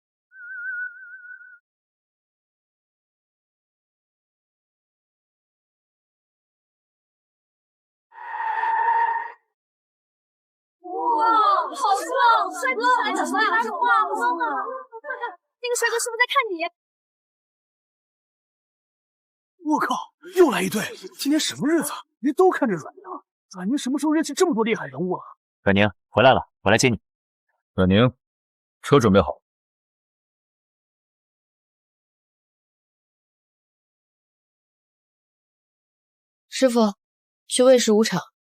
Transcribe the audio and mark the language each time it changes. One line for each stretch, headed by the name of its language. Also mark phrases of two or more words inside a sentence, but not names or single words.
Chinese: 哇，好帥！帥哥，來找帥哥！哇，好棒啊！快看，那個帥哥是不是在看你？我靠，又來一對！今天什麼日子？人都看着阮寧。阮寧什麼時候認識這麼多厲害人物了？阮寧回來了，我來接你。阮寧，車準備好。師傅，去魏氏5場。